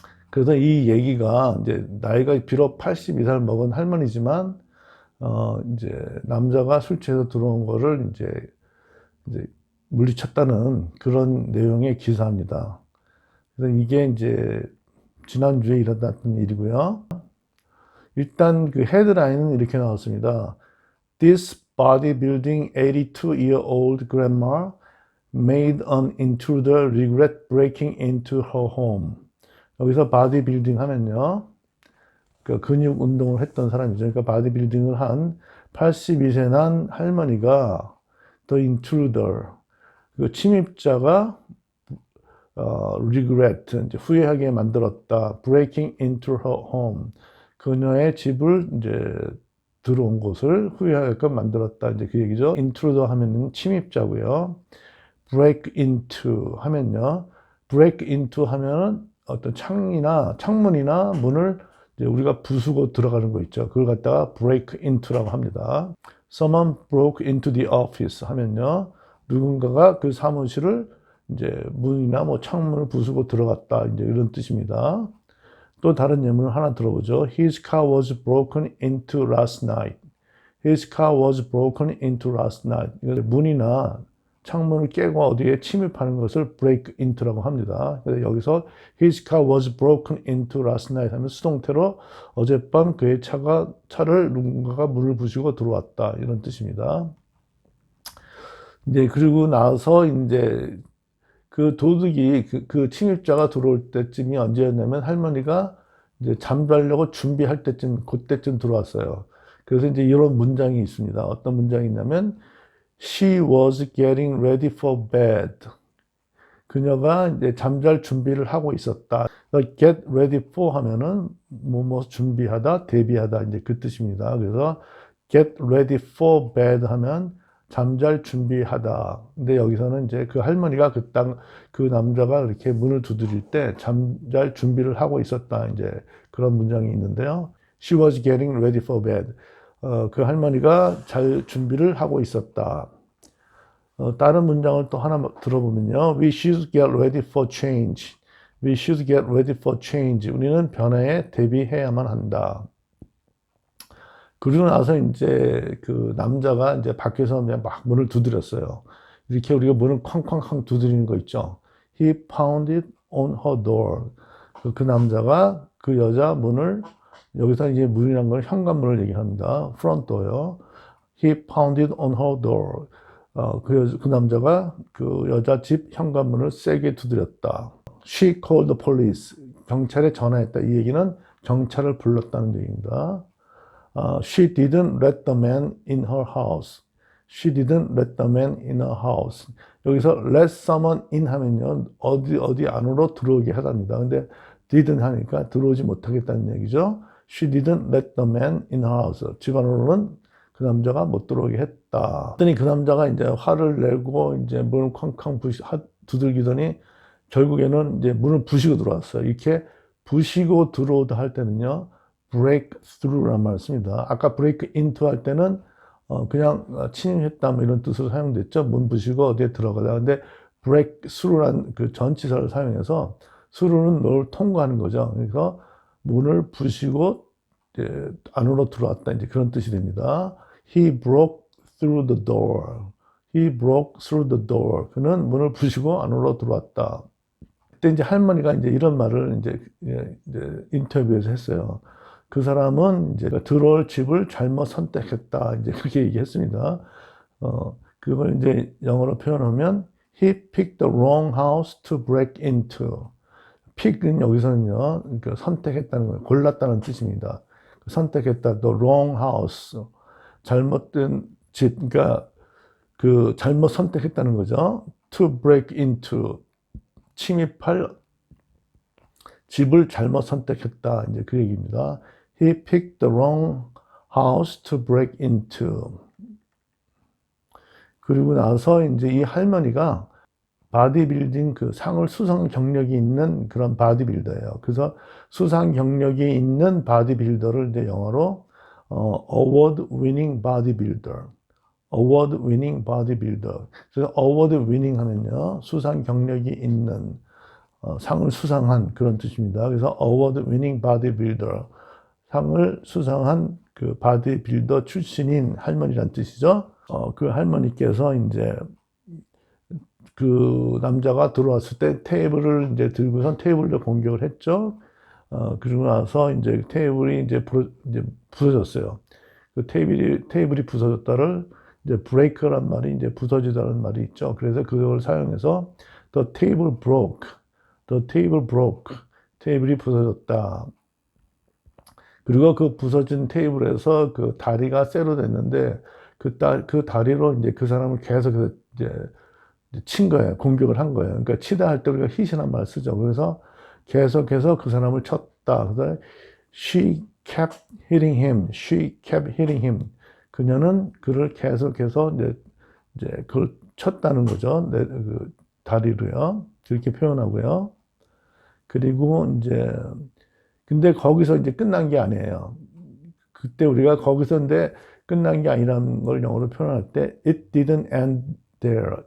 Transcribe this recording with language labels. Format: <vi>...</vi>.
<ko>그래서 이 얘기가 이제 나이가 비록 82살 먹은 할머니지만 이제 남자가 술 취해서 들어온 거를 이제 물리쳤다는 그런 내용의 기사입니다. 그래서 이게 이제 지난주에 일어났던 일이고요. 일단 그 헤드라인은 이렇게 나왔습니다.</ko> <en>This bodybuilding 82-year-old grandma made an intruder regret breaking into her home.</en> <ko>여기서 바디빌딩 하면요. 그 근육 운동을 했던 사람이죠. 그러니까 바디빌딩을 한 82세 난 할머니가</ko> <en>the intruder,</en> <ko>그 침입자가 regret, 이제 후회하게 만들었다.</ko> <en>breaking into her home.</en> <ko>그녀의 집을 이제 들어온 곳을 후회하게끔 만들었다. 이제 그 얘기죠. intruder 하면은 침입자고요. break into 하면요. break into 하면은 어떤 창문이나 문을 이제 우리가 부수고 들어가는 거 있죠. 그걸 갖다가 break into라고 합니다.</ko> <en>Someone broke into the office</en> <ko>하면요. 누군가가 그 사무실을 이제 문이나 뭐 창문을 부수고 들어갔다. 이제 이런 뜻입니다. 또 다른 예문을 하나 들어보죠.</ko> <en>His car was broken into last night. His car was broken into last night.</en> <ko>문이나 창문을 깨고 어디에 침입하는 것을 break into라고 합니다. 그래서 여기서</ko> <en>his car was broken into last night</en> <ko>하면 수동태로 어젯밤 그의 차를 누군가가 문을 부수고 들어왔다. 이런 뜻입니다. 이제 그리고 나서 이제 그 도둑이 그 침입자가 들어올 때쯤이 언제였냐면 할머니가 이제 잠자려고 준비할 때쯤 그때쯤 들어왔어요. 그래서 이제 이런 문장이 있습니다. 어떤 문장이 있냐면</ko> <en>She was getting ready for bed.</en> <ko>그녀가 이제 잠잘 준비를 하고 있었다. get ready for 하면은 뭐 준비하다, 대비하다 이제 그 뜻입니다. 그래서 get ready for bed 하면 잠잘 준비하다. 근데 여기서는 이제 그 할머니가 그 남자가 이렇게 문을 두드릴 때 잠잘 준비를 하고 있었다. 이제 그런 문장이 있는데요.</ko> <en>She was getting ready for bed.</en> <ko>그 할머니가 잘 준비를 하고 있었다. 다른 문장을 또 하나 들어보면요.</ko> <en>We should get ready for change. We should get ready for change.</en> <ko>우리는 변화에 대비해야만 한다. 그러고 나서 이제 그 남자가 이제 밖에서 그냥 막 문을 두드렸어요. 이렇게 우리가 문을 쾅쾅쾅 두드리는 거 있죠.</ko> <en>He pounded on her door.</en> <ko>그 남자가 그 여자 문을, 여기서 이제 문이란 건 현관문을 얘기합니다.</ko> <en>front door요. He pounded on her door. 그 남자가 그 여자 집 현관문을 세게 두드렸다. She called the police.</en> <ko>경찰에 전화했다. 이 얘기는 경찰을 불렀다는 얘기입니다.</ko> <en>She didn't let the man in her house. She didn't let the man in her house.</en> <ko>여기서 let someone in 하면요. 어디 안으로 들어오게 하답니다. 근데 didn't 하니까 들어오지 못하겠다는 얘기죠.</ko> <en>She didn't let the man in her house.</en> <ko>집 안으로는 그 남자가 못 들어오게 했다. 그랬더니 그 남자가 이제 화를 내고 이제 문을 쾅쾅 두들기더니 결국에는 이제 문을 부시고 들어왔어요. 이렇게 부시고 들어오다 할 때는요. break through란 말을 씁니다. 아까 break into 할 때는 그냥 침입했다 뭐 이런 뜻으로 사용됐죠. 문 부시고 어디에 들어가다. 근데 break through란 그 전치사를 사용해서 through는 뭘 통과하는 거죠. 그래서 문을 부시고 이제 안으로 들어왔다. 이제 그런 뜻이 됩니다.</ko> <en>He broke through the door. He broke through the door.</en> <ko>그는 문을 부시고 안으로 들어왔다. 그때 이제 할머니가 이제 이런 말을 이제 인터뷰에서 했어요. 그 사람은 이제 들어올 집을 잘못 선택했다. 이제 그렇게 얘기했습니다. 그걸 이제 영어로 표현하면</ko> <en>he picked the wrong house to break into.</en> <ko>pick은 여기서는요, 그러니까 선택했다는 거예요. 골랐다는 뜻입니다. 선택했다, the wrong house. 잘못된 집, 그러니까 그 잘못 선택했다는 거죠.</ko> <en>to break into.</en> <ko>침입할 집을 잘못 선택했다. 이제 그 얘기입니다.</ko> <en>He picked the wrong house to break into.</en> <ko>그리고 나서 이제 이 할머니가 바디빌딩 그 상을 수상 경력이 있는 그런 바디빌더예요. 그래서 수상 경력이 있는 바디빌더를 이제 영어로</ko> <en>award winning bodybuilder. award winning bodybuilder.</en> <ko>그래서 award winning 하면요. 수상 경력이 있는 상을 수상한 그런 뜻입니다. 그래서</ko> <en>award winning bodybuilder.</en> <ko>상을 수상한 그 바디빌더 출신인 할머니란 뜻이죠. 그 할머니께서 이제 그 남자가 들어왔을 때 테이블을 이제 들고선 테이블로 공격을 했죠. 그러고 나서 이제 테이블이 이제 부서졌어요. 그 테이블이 부서졌다를 이제 break란 말이 이제 부서지다는 말이 있죠. 그래서 그걸 사용해서</ko> <en>the table broke, the table broke,</en> <ko>테이블이 부서졌다. 그리고 그 부서진 테이블에서 그 다리가 쇠로 됐는데 그 다리로 이제 그 사람을 계속 이제 친 거예요. 공격을 한 거예요. 그러니까 치다 할 때 우리가 hit이란 말 쓰죠. 그래서 계속해서 그 사람을 쳤다. 그래서</ko> <en>she kept hitting him. She kept hitting him.</en> <ko>그녀는 그를 계속해서 이제 그걸 쳤다는 거죠. 그 다리로요. 그렇게 표현하고요. 그리고 이제 근데 거기서 이제 끝난 게 아니에요. 그때 우리가 거기서인데 끝난 게 아니라는 걸 영어로 표현할 때</ko> <en>it didn't end there.</en>